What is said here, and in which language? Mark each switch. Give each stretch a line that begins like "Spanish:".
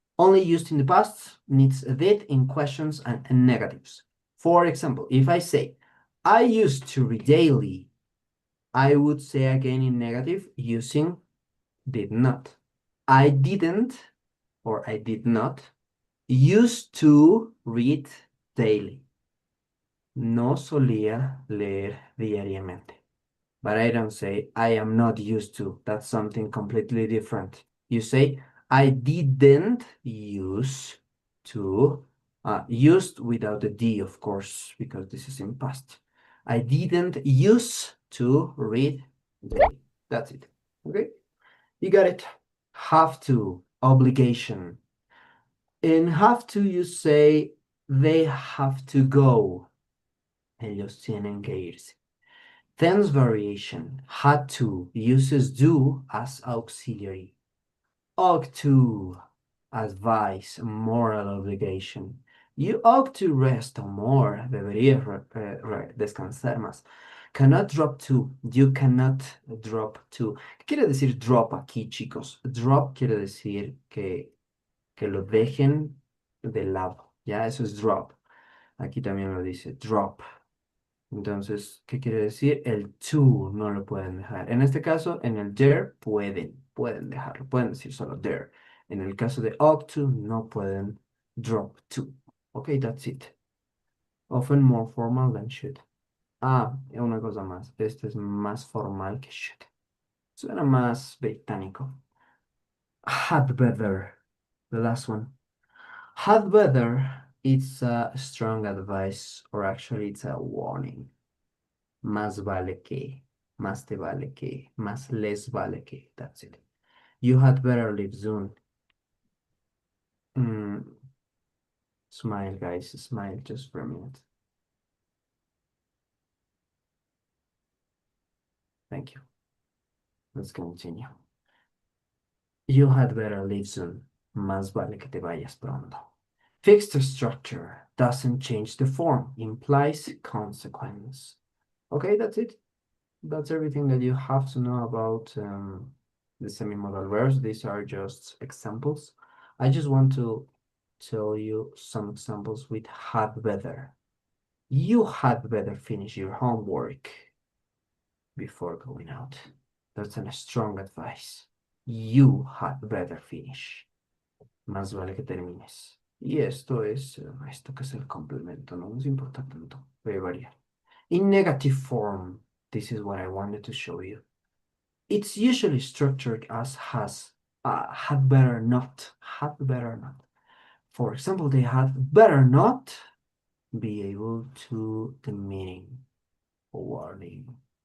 English: Only used in the past needs a did in questions and negatives. For example, if I say, I used to read daily, I would say again in negative using did not. I didn't, or I did not Used to read daily.
Spanish: No solía leer diariamente.
English: But I don't say I am not used to. That's something completely different. You say I didn't use to. Used without the D, of course, because this is in past. I didn't use to read daily. That's it. Okay? You got it. Have to. Obligation. In have to, you say they have to go.
Spanish: Ellos tienen que irse.
English: Tense variation. Had to uses do as auxiliary. Ought to advice, moral obligation. You ought to rest more.
Spanish: Deberías descansar más.
English: Cannot drop to. You cannot drop to.
Spanish: ¿Qué quiere decir drop aquí, chicos? Drop quiere decir que lo dejen de lado. Ya, eso es drop. Aquí también lo dice drop. Entonces, ¿qué quiere decir? El to no lo pueden dejar. En este caso, en el there pueden dejarlo, pueden decir solo there. En el caso de ought to, no pueden drop to.
English: Ok, that's it. Often more formal than should.
Spanish: Ah, y una cosa más. Este es más formal que should. Suena más británico.
English: Had better. The last one. Had better. It's a strong advice, or actually it's a warning.
Spanish: Más vale que, más te vale que, más les vale que.
English: That's it. You had better leave soon. Mm, smile, guys, smile just for a minute. Thank you. Let's continue. You had better leave soon.
Spanish: Más vale que te vayas pronto.
English: Fixed structure doesn't change the form, implies consequence. Okay, that's it. That's everything that you have to know about the semi-modal verbs. These are just examples. I just want to tell you some examples with had better. You had better finish your homework before going out. That's a strong advice. You had better finish.
Spanish: Más vale que termines. Y esto que es el complemento, no nos importa tanto, puede variar.
English: In negative form, this is what I wanted to show you. It's usually structured as has, had better not, had better not. For example, they had better not be able to the meeting or warning.